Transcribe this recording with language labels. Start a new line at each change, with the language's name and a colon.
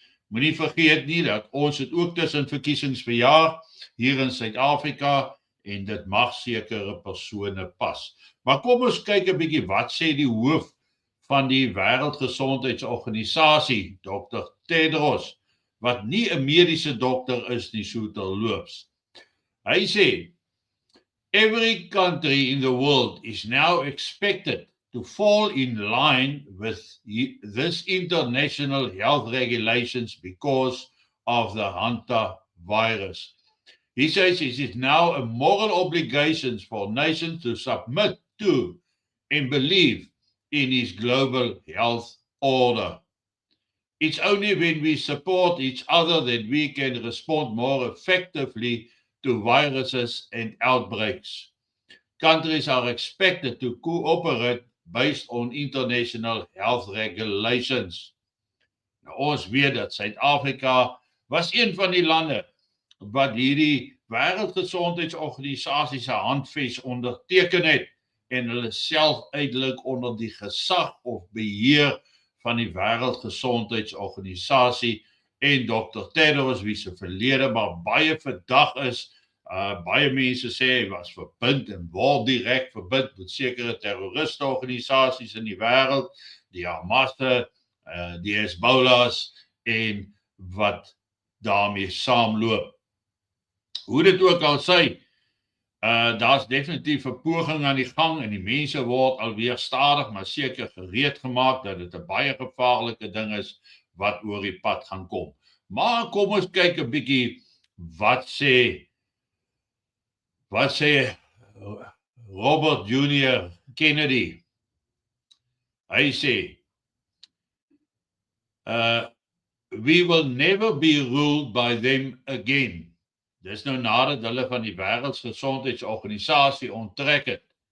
Afrikaans: Moenie vergeet nie dat ons het ook tussen verkiesings verjaar hier in Suid-Afrika en dit mag sekere persone pas. Maar kom ons kyk 'n bietjie wat sê die hoof van die Wêreldgesondheidsorganisasie, Dr. Tedros, wat nie 'n mediese dokter is nie, so terloops. Hy sê,
English: every country in the world is now expected to fall in line with this international health regulations because of the hantavirus. He says it is now a moral obligation for nations to submit to and believe in his global health order. It's only when we support each other that we can respond more effectively to viruses and outbreaks. Countries are expected to cooperate based on international health regulations.
Afrikaans: Nou, ons weet dat Suid-Afrika was een van die lande wat hierdie Wêreldgesondheidsorganisasie se handves onderteken het en hulle self uitelik onder die gesag of beheer van die Wêreldgesondheidsorganisasie en Dr. Tedros wie se verlede maar baie verdag is. Baie mense sê hy was verbind en word direk verbind met sekere terroristeorganisasies in die wêreld, die Hamas, die Hezbollahs en wat daarmee saamloop. Hoe dit ook al sê, daar's definitief 'n poging aan die gang en die mense word alweer stadig maar seker gereed gemaak dat dit 'n baie gevaarlike ding is wat oor die pad gaan kom. Maar kom ons kyk 'n bietjie wat sê Robert Jr. Kennedy. Hy sê,
English: we will never be ruled by them again.
Afrikaans: Dis nou nadat hulle van die Wêreldgesondheidsorganisasie onttrek het.